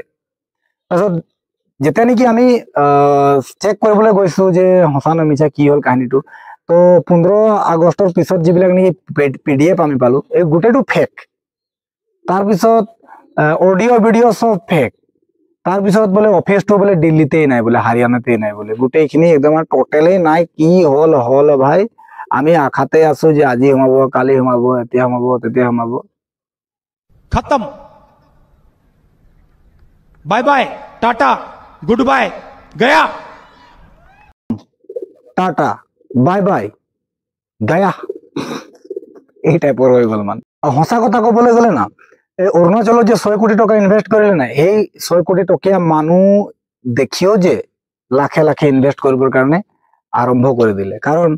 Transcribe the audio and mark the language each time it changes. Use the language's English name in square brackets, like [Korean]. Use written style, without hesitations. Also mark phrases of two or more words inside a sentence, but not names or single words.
[Assamese] তাৰপিছত যেতিয়া নেকি আমি চেক কৰিবলৈ গৈছো যে সঁচা নে মিছা কি হ'ল কাহিনীটো, তো 15 আগষ্টৰ পিছত যিবিলাক নেকি PDF আমি পালো, এই গোটেইটো ফেক। তাৰপিছত [English] audio video' [Assamese] সব ফেক। তাৰপিছত বোলে অফিসটো বোলে দিল্লীতেই নাই, বোলে হাৰিয়ানাতেই নাই, বোলে গোটেইখিনি একদম টোটেলেই নাই। কি হল ভাই, আমি আশাতে আছো যে আজি সোমাব, কালি সোমাব, এতিয়া সোমাব, তেতিয়া সোমাব। [Hindi] खत्म, [English] bye bye, [Hindi] टाटा, [English] good bye, [Hindi] गया। [Assamese] টাটা [English] bye bye [Assamese] গয়া, এই টাইপৰ হৈ গল মানে। সঁচা কথা কবলৈ গলে না, এই অৰুণাচলত যে 6 কোটি টকা ইনভেস্ট কৰিলে নাই, সেই 6 কোটি টকীয়া মানুহ দেখিও যে লাখে লাখে ইনভেস্ট কৰিবৰ কাৰণে আৰম্ভ কৰি দিলে।